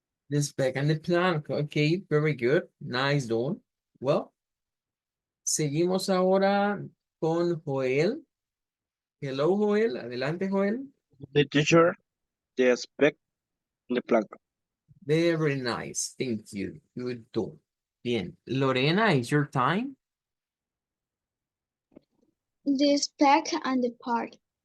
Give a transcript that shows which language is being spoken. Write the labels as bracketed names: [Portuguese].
[English] The spec and the plank. Okay, very good. Nice done. Well, [Spanish] Seguimos ahora con Joel. [English] Hello, [Spanish] Joel. Adelante, Joel. [English] The teacher, the speck, the plank. Very nice. Thank you. Good job. [Spanish] Bien. [English] Lorena, is your time? The speck and the part.